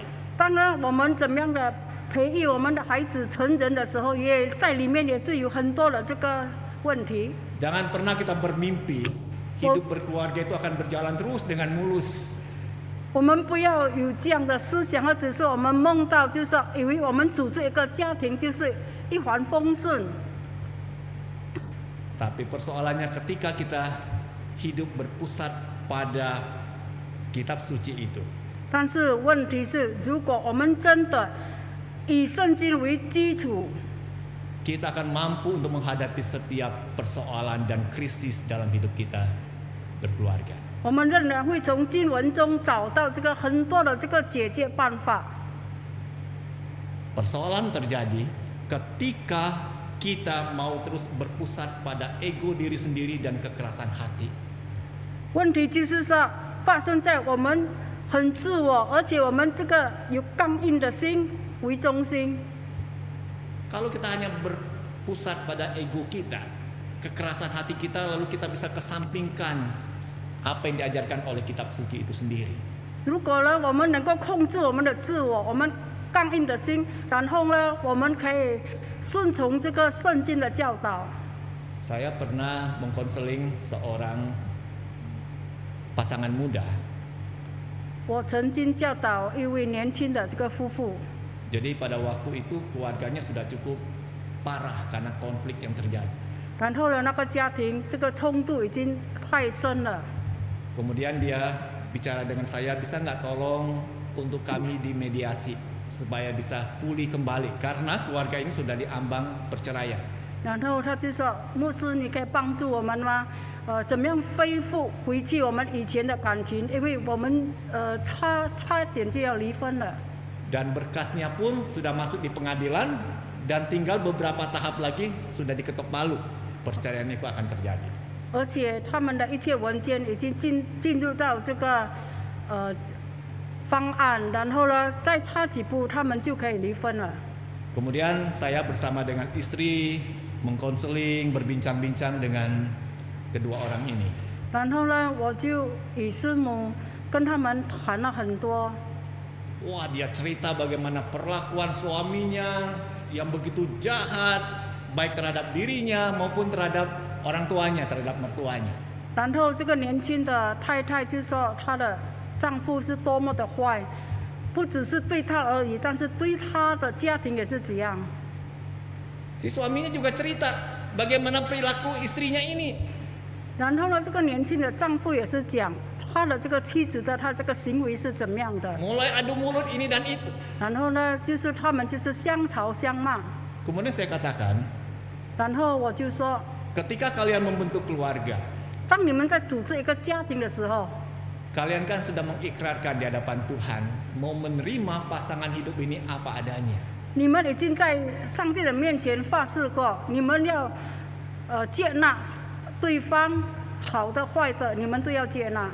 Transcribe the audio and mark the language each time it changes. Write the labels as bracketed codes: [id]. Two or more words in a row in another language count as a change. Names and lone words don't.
[zh] 当然，我们怎么样的培育我们的孩子成人的时候，也在里面也是有很多的这个问题。 [id] Jangan pernah kita bermimpi hidup berkeluarga itu akan berjalan terus dengan mulus. [zh] 我们不要有这样的思想，或者是我们梦到，就是说以为我们组织一个家庭就是一帆风顺。 [id] Tapi persoalannya ketika kita hidup berpusat pada kitab suci itu. [zh] 但是问题是，如果我们真的以圣经为基础， [id] Kita akan mampu untuk menghadapi setiap persoalan dan krisis dalam hidup kita berkeluarga. [zh] 我们仍然会从经文中找到这个很多的这个解决办法。 [id] Persoalan terjadi ketika kita mau terus berpusat pada ego diri sendiri dan kekerasan hati. [zh] 问题就是说，发生在我们很自我，而且我们这个有刚硬的心为中心。 [id] Kalau kita hanya berpusat pada ego kita, kekerasan hati kita, lalu kita bisa kesampingkan apa yang diajarkan oleh kitab suci itu sendiri. [zh] 如果呢，我们能够控制我们的自我，我们刚硬的心，然后呢，我们可以顺从这个圣经的教导。 [id] Saya pernah mengkonseling seorang pasangan muda. [zh] 我曾经教导一位年轻的这个夫妇， [id] Jadi pada waktu itu keluarganya sudah cukup parah karena konflik yang terjadi. [zh] 然后呢，那个家庭这个冲突已经太深了。 [id] Kemudian dia bicara dengan saya, bisa nggak tolong untuk kami dimediasi supaya bisa pulih kembali karena keluarga ini sudah diambang perceraian. [zh] 然后他就说：“牧师，你可以帮助我们吗？怎么样恢复回去我们以前的感情？因为我们差点就要离婚了。” [id] Dan berkasnya pun sudah masuk di pengadilan dan tinggal beberapa tahap lagi sudah diketok palu. Perceraian itu akan terjadi. [zh] 而且他们的一切文件已经进入到这个方案，然后呢，再差几步，他们就可以离婚了。 [id] Kemudian saya bersama dengan istri mengkonseling, berbincang-bincang dengan kedua orang ini. [zh] 然后呢，我就与师母跟他们谈了很多。 [id] Wah, dia cerita bagaimana perlakuan suaminya yang begitu jahat, baik terhadap dirinya maupun terhadap orang tuanya, terhadap mertuanya. [zh] 然后这个年轻的太太就说她的丈夫是多么的坏，不只是对她而已，但是对她的家庭也是这样。 [id] Si suaminya juga cerita bagaimana perilaku istrinya ini. [zh] 然后呢，这个年轻的丈夫也是讲他的这个妻子的他这个行为是怎么样的。 [id] Mulai adu mulut ini dan itu. [zh] 然后呢，就是他们就是相吵相骂。 [id] Kemudian saya katakan, [zh] 然后我就说， [id] ketika kalian membentuk keluarga, [zh] 当你们在组织一个家庭的时候， [id] kalian kan sudah mengikrarkan di hadapan Tuhan mau menerima pasangan hidup ini apa adanya. [zh] 你们已经在上帝的面前发誓过，你们要接纳对方好的坏的，你们都要接纳。